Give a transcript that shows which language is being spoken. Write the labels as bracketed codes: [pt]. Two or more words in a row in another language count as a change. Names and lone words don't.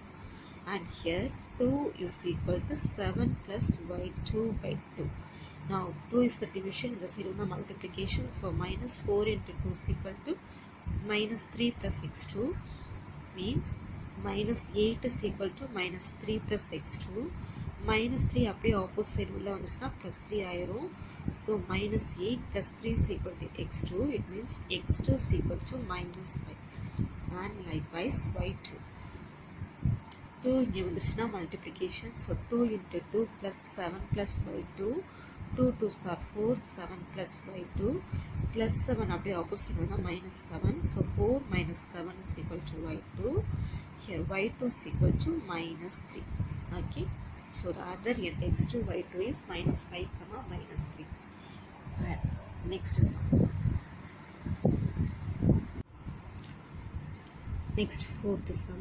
[en] And here 2 is equal to 7 plus y2 by 2. Now 2 is the division, in the side of the multiplication. So minus 4 into 2 is equal to minus 3 plus x2, means minus 8 is equal to minus 3 plus x2. [ta] Minus 3 அப்படியே opposite உள்ள வந்துச்சுன்னா plus 3 ஆயிரும். [en] So minus 8 plus 3 is equal to x2. It means x2 is equal to minus 5. And likewise y2. 2 [ta] இங்கே வந்துச்சுன்னா [en] multiplication. So 2 into 2 plus 7 plus y2. 2 2s are 4, 7 plus y2 plus 7 [ta] அப்படியே opposite வந்தால் [en] minus 7. So 4 minus 7 is equal to y2. Here y2 is equal to minus 3. Okay, so the other end x2 y2 is minus 5 comma minus 3. Next is next fourth sum.